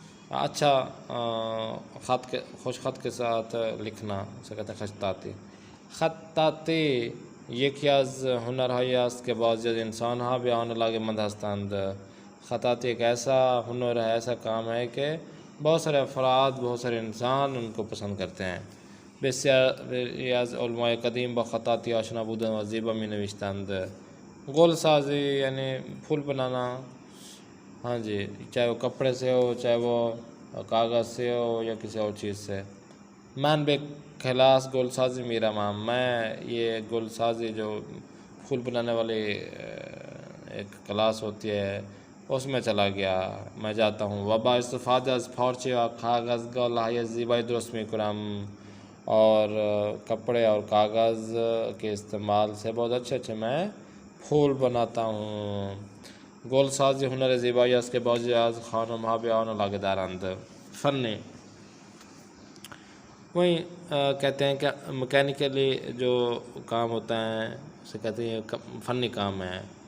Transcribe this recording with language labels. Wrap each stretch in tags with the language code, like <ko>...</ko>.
<ur>اچھا خط کے خوش خط کے ساتھ لکھنا اسے کہتے ہیں خطاطی.</ur> <fa>خطاطی یکی از هنرهایی است که بعضی از انسانها به آن علاقه‌مند هستند.</fa> <ur>خطاطی ایک ایسا ہنر ہے، ایسا کام ہے کہ بہت سارے افراد، بہت سارے انسان ان کو پسند کرتے ہیں.</ur> <fa>بسیاری از علمای قدیم با خطاطی آشنا بودند و زیبا می نوشتند.</fa> <ur>گل سازی یعنی پھول بنانا، ہاں جی، چاہے وہ کپڑے سے ہو، چاہے وہ کاغذ سے ہو یا کسی اور چیز سے.</ur> <fa>من به کلاس گل سازی میروم.</fa> <ur>میں یہ گل سازی جو پھول بنانے والی ایک کلاس ہوتی ہے اس میں چلا گیا، میں جاتا ہوں.</ur> <fa>و با استفاده از پارچه و کاغذ گل‌های زیبایی درست میکنم.</fa> <ur>اور کپڑے اور کاغذ کے استعمال سے بہت اچھے اچھے میں پھول بناتا ہوں.</ur> <fa>گل سازی هنر زیبایی است که بعضی از خانم‌ها به آن علاقه‌دارند.</fa> <ur>فنی وہیں کہتے ہیں کہ مکینیکلی جو کام ہوتا ہے اسے کہتے ہیں فنی کام ہے.</ur>